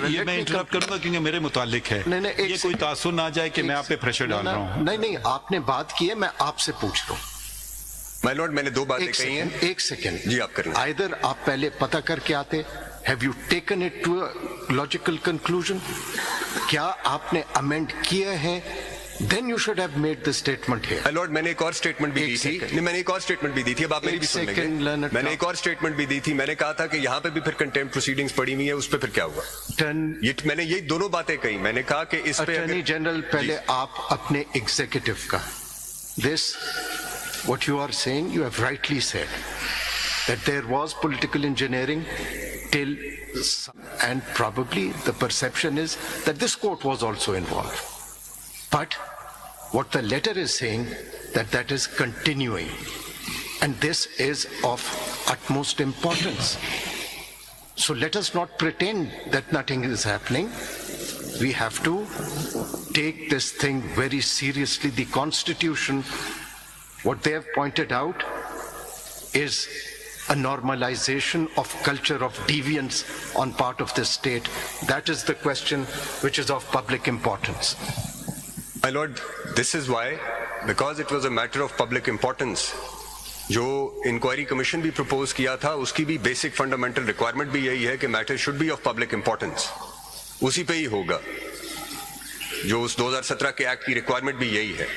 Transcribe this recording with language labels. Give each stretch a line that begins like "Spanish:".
Urdu: یہ میں انٹرپٹ کروں گا کیونکہ میرے متعلق ہے. یہ کوئی تاثر نہ جائے کہ میں آپ پہ پریشر ڈال رہا ہوں. نہیں، آپ نے بات کی ہے، میں آپ سے پوچھ رہا ہوں. مائی لارڈ، میں نے دو باتیں کہی ہیں. ایک سیکنڈ جی آپ کریں. آئدر آپ پہلے پتہ کر کے آتے.
English: Have you taken it to a logical conclusion?
Urdu: کیا آپ نے امینڈ کیے ہیں؟
English: Then you should have made the statement here.
Urdu: My lord، میں نے ایک اور اسٹیٹمنٹ بھی دی تھی. نہیں، میں نے ایک اور اسٹیٹمنٹ بھی دی تھی. اب آپ میری بھی سن لیں گے. میں نے ایک اور اسٹیٹمنٹ بھی دی تھی. میں نے کہا تھا کہ یہاں پہ بھی پھر کنٹیمپٹ پروسیڈنگز پڑی ہوئی ہیں، اس پہ پھر کیا ہوا؟ میں نے یہ دونوں باتیں کہی. میں نے کہا کہ اس پہ اٹارنی جنرل، پہلے آپ اپنے ایگزیکٹو کا
English: this what you are saying, you have rightly said that there was political engineering till, and probably the perception is that this court was also involved. But what the letter is saying, that is continuing, and this is of utmost importance. So let us not pretend that nothing is happening. We have to take this thing very seriously. The Constitution, what they have pointed out, is a normalization of culture of deviance on part of this state. That is the question which is of public importance. My lord, this is why, because it was a matter of public importance,
Urdu: جو inquiry commission بھی propose کیا تھا اس کی بھی basic fundamental requirement بھی یہی ہے کہ metre should be of public importance. اسی پہ ہی ہوگا. جو اس 2017 کے ایکٹ کی ریکوائرمنٹ بھی یہی ہے.